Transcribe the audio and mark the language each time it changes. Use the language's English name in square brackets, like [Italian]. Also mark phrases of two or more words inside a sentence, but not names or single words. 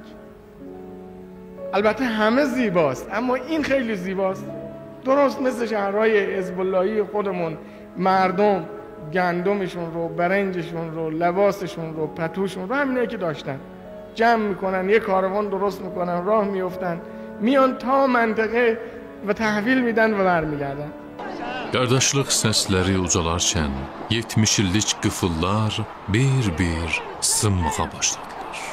[Persian] البته همه زیباست اما این خیلی زیباست، درست مثل شهرهای حزب اللهی خودمون. مردم گندمشون رو، برنجشون رو، لباسشون رو، پتوشون رو، همینایی که داشتن جمع میکنن، یک کاروان درست میکنن، راه میفتن، میان تا منطقه و تحویل میدن و برمیگردن. [Azerbaijani] Qardaşlıq səsləri ucalarkən 70 illik qıfıllar bir-bir sınmağa başladılar.